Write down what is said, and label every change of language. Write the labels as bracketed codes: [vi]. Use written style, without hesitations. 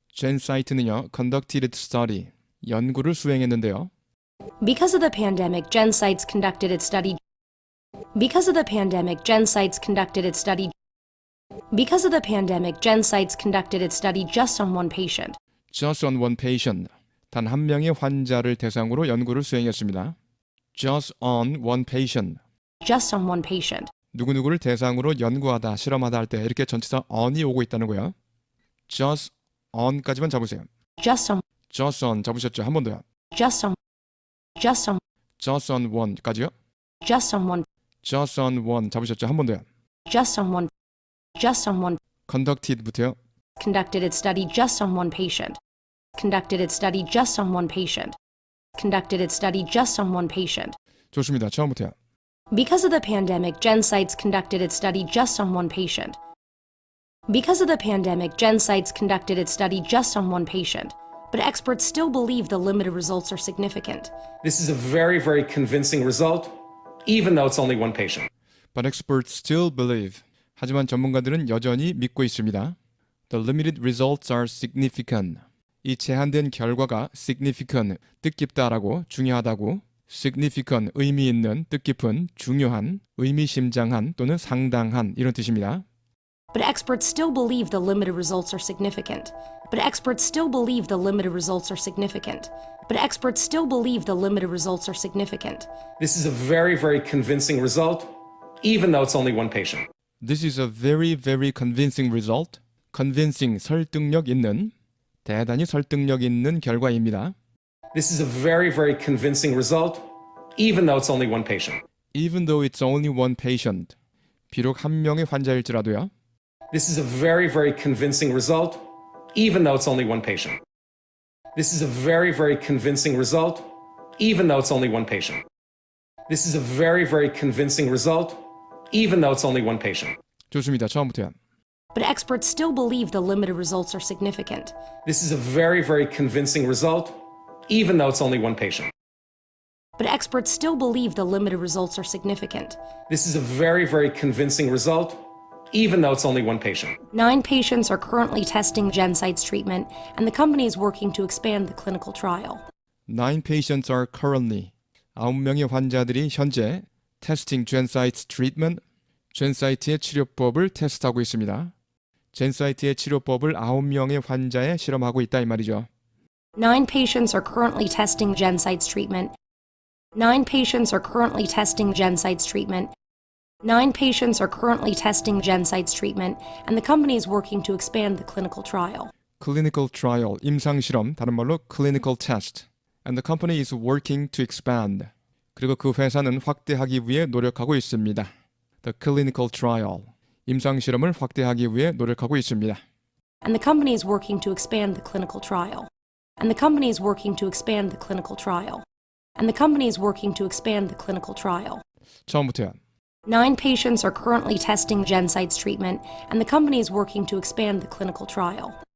[ko] GenSite는요. [en] conducted its study. [ko] 연구를 수행했는데요. [en] Because of the pandemic, GenSites conducted its study. Because of the pandemic, GenSites conducted its study. Because of the pandemic, GenSites conducted its study just on one patient. Just on one patient. [ko] 단 한 명의 환자를 대상으로 연구를 수행했습니다. [en] Just on one patient. Just on one patient. [ko] 누구누구를 대상으로 연구하다, 실험하다 할 때 이렇게 전치사 on이 오고 있다는 거예요. [en] Just on [ko] 까지만 잡으세요. [en] Just on. Just on [ko] 잡으셨죠? 한 번 더요. [en] Just on. Just on. Just on one [ko] 까지요. [en] Just on one. Just on one [ko] 잡으셨죠? 한 번 더요. [en] Just on one. Just on one. [ko] Conducted부터요. [en] Conducted its study just on one patient. Conducted its study just on one patient. Conducted its study just on one patient. [ko] 좋습니다. 처음부터요. [en] Because of the pandemic, GenSites conducted its study just on one patient. Because of the pandemic, GenSites conducted its study just on one patient. But experts still believe the limited results are significant. This is a very, very convincing result, even though it's only one patient. But experts still believe. [ko] 하지만 전문가들은 여전히 믿고 있습니다. [en] The limited results are significant. [ko] 이 제한된 결과가 significant, 뜻깊다라고, 중요하다고, significant, 의미 있는, 뜻깊은, 중요한, 의미심장한 또는 상당한 이런 뜻입니다. [en] But experts still believe the limited results are significant. But experts still believe the limited results are significant. But experts still believe the limited results are significant. This is a very, very convincing result, even though it's only one patient. This is a very, very convincing result. [ko] Convincing, 설득력 있는, 대단히 설득력 있는 결과입니다. [en] This is a very, very convincing result, even though it's only one patient. Even though it's only one patient. [ko] 비록 한 명의 환자일지라도요. [en] This is a very, very convincing result, even though it's only one patient. This is a very, very convincing result, even though it's only one patient. This is a very, very convincing result, even though it's only one patient. [ko] 좋습니다. 처음부터요. [en] But experts still believe the limited results are significant. This is a very, very convincing result, even though it's only one patient. But experts still believe the limited results are significant. This is a very, very convincing result, even though it's only one patient. 9 patients are currently testing GenSites treatment, and the company is working to expand the clinical trial. 9 patients are currently. [ko] 9명의 환자들이 현재 [en] testing GenSites treatment, [ko] GenSite의 치료법을 테스트하고 있습니다. GenSite의 치료법을 9명의 환자에 실험하고 있다 이 말이죠. [en] 9 patients are currently testing GenSites treatment. 9 patients are currently testing GenSites treatment. 9 patients are currently testing GenSight's treatment, and the company is working to expand the clinical trial. [ko] clinical trial, 임상실험, 다른 말로 clinical test. [en] And the company is working to expand. [ko] 그리고 그 회사는 확대하기 위해 노력하고 있습니다. [en] The clinical trial, [ko] 임상실험을 확대하기 위해 노력하고 있습니다. [en] And the company is working to expand the clinical trial. And the company is working to expand the clinical trial. And the company is working to expand the clinical trial. [ko] 처음부터요. [en] 9 patients are currently testing GenSight's treatment, and the company is working to expand the clinical trial.